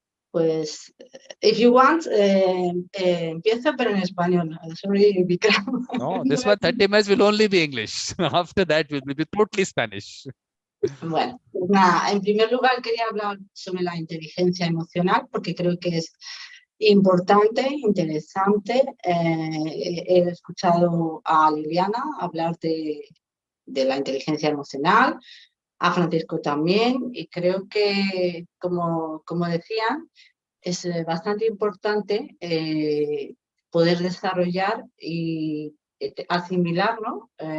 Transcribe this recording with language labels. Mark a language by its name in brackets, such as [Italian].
[Spanish] Pues, [English] if you want, [Spanish] empiezo, pero en español. [English] Sorry, Vikram. No, this one 30 minutes will only be English. After that, will be totally Spanish. [Spanish] Bueno, pues nada, en primer lugar quería hablar sobre la inteligencia emocional porque creo que es importante, interesante. He escuchado a Liliana hablar de la inteligencia emocional, a Francisco también, y creo que, como decían, es bastante importante poder desarrollar y asimilar, ¿no?